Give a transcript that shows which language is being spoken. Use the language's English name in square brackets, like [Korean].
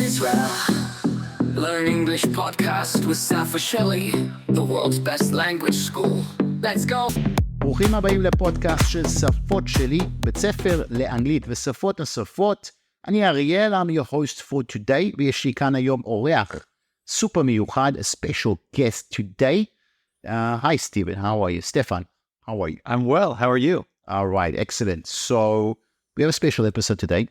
[English] Learn English podcast with Stephan Hagege, the world's best language school. Let's go. [Hebrew] ברוכים הבאים לפודקאסט של שפות שלי, בית ספר לאנגלית ושפות נוספות. אני אריאל, [English] I'm your host for today, [Hebrew] ויש לי כאן היום אורח סופר מיוחד, [English] a special guest today. Hi Stephen, how are you? Stephan, how are you? I'm well, how are you? All right, excellent. So we have a special episode today.